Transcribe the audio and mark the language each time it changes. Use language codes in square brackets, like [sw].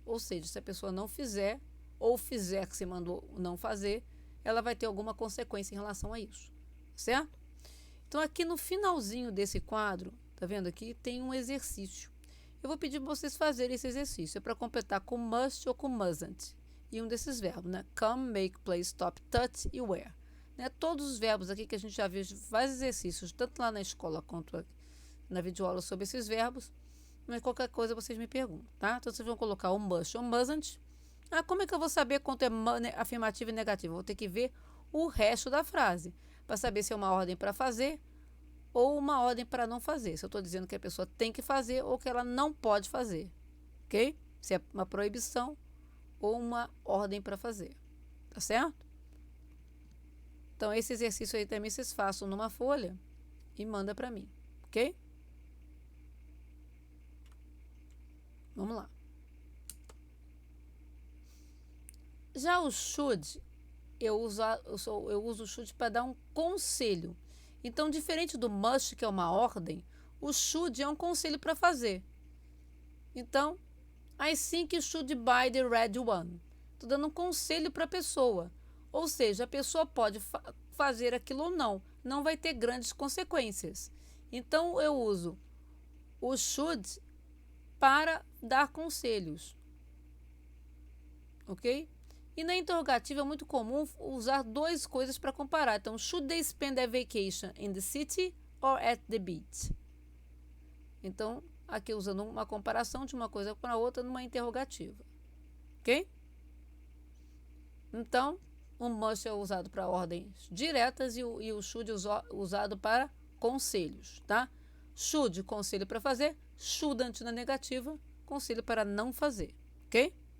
[pt] Ou seja, se a pessoa não fizer ou fizer que você mandou não fazer, ela vai ter alguma consequência em relação a isso, certo? Então, aqui no finalzinho desse quadro, tá vendo aqui, tem um exercício. Eu vou pedir para vocês fazerem esse exercício. É para completar com must ou com mustn't. E um desses verbos, né? [en] Come, make, play, stop, touch e wear. [pt] Né? Todos os verbos aqui que a gente já viu vários exercícios, tanto lá na escola quanto na videoaula sobre esses verbos. Mas qualquer coisa vocês me perguntam, tá? Então, vocês vão colocar o must ou mustn't. Como é que eu vou saber quanto é afirmativo e negativo? Eu vou ter que ver o resto da frase, para saber se é uma ordem para fazer ou uma ordem para não fazer. Se eu estou dizendo que a pessoa tem que fazer ou que ela não pode fazer, ok? Se é uma proibição ou uma ordem para fazer, tá certo? Então, esse exercício aí também vocês façam numa folha e manda para mim, ok? Vamos lá. Já o should, eu uso o should para dar um conselho. Então, diferente do must, que é uma ordem, o should é um conselho para fazer. [en] Então, I think you should buy the red one. [pt] Estou dando um conselho para a pessoa. Ou seja, a pessoa pode fazer aquilo ou não. Não vai ter grandes consequências. Então, eu uso o should para dar conselhos. Ok? E na interrogativa é muito comum usar duas coisas para comparar. [en] Então, should they spend their vacation in the city or at the beach? [pt] Então, aqui usando uma comparação de uma coisa para outra numa interrogativa. Ok? Então, o must é usado para ordens diretas e o should usado para conselhos, tá? Should, conselho para fazer. Shouldn't na negativa, conselho para não fazer, ok?